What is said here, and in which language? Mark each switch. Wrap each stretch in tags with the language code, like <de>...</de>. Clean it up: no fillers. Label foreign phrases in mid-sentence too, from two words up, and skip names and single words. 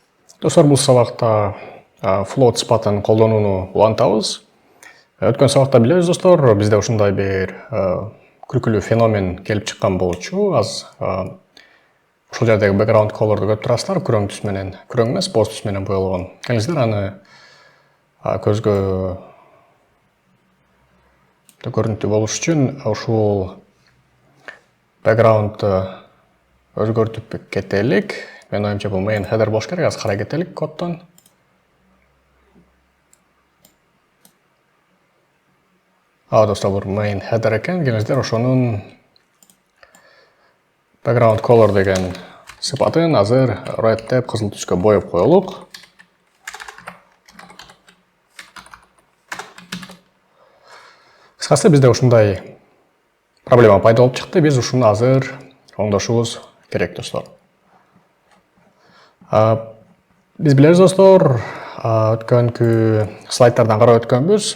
<ky>Достор, бул сабакта float сыпатын колдонууну улантабыз. Өткөн сабакта билебиз достор, бизде ушундай бир күлкүлүү феномен келип чыккан болчу. Ушул жердеги</ky> <en>background colorду</en> <ky>көрүп турасыздар, күрөң түс менен, күрөң эмес, боз түс менен боелгон. Келиңиздер аны көзгө көрүнүктүү болуш үчүн ушул backgroundды өзгөртүп кетелик. Мен оюмча бул</ky> <en>main header</en> <ky>болуш керек, азыр карай кетелик коддон. Достор, бул</ky> <en>main header</en> <ky>экен. Келиңиздер ошонун</ky> <en>background color</en> <ky>деген сыпатын азыр red деп кызыл түскө боеп коелук. Кыскасы бизде ушундай проблема пайда болуп чыкты. Биз ушуну азыр оңдошубуз керек, достор. Биз билебиз, достор, өткөнкү слайдтардан карап өткөнбүз.</ky>